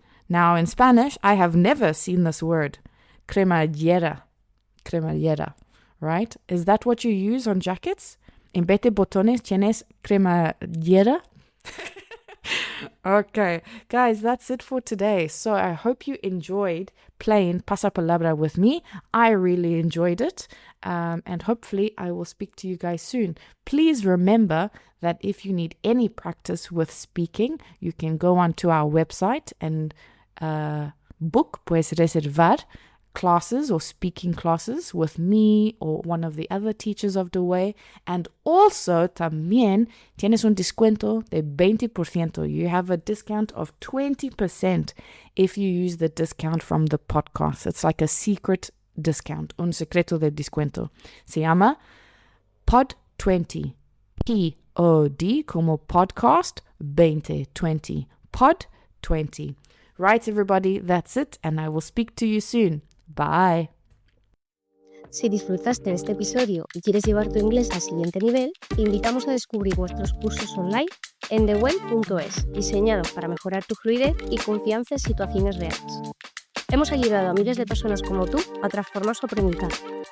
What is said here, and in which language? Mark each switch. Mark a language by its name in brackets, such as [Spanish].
[English] Now, in Spanish, I have never seen this word. [Spanish] Cremallera. Cremallera. [English] Right? Is that what you use on jackets? [Spanish] En vez de botones, tienes cremallera? [English] Okay, guys, that's it for today. So I hope you enjoyed playing Pasapalabra with me. I really enjoyed it. And hopefully I will speak to you guys soon. Please remember that if you need any practice with speaking, you can go onto our website and book, [Spanish] puedes reservar [English] classes or speaking classes with me or one of the other teachers of the way. And also [Spanish] también tienes un descuento de 20%. [English] You have a discount of 20% if you use the discount from the podcast. It's like a secret discount, [Spanish] un secreto de descuento. Se llama POD20. P-O-D como podcast 2020. POD20. [English] Right, everybody, that's it, and I will speak to you soon. Bye. [Spanish] Si disfrutaste de este episodio y quieres llevar tu inglés al siguiente nivel, te invitamos a descubrir nuestros cursos online en theway.es, diseñados para mejorar tu fluidez y confianza en situaciones reales. Hemos ayudado a miles de personas como tú a transformar su aprendizaje.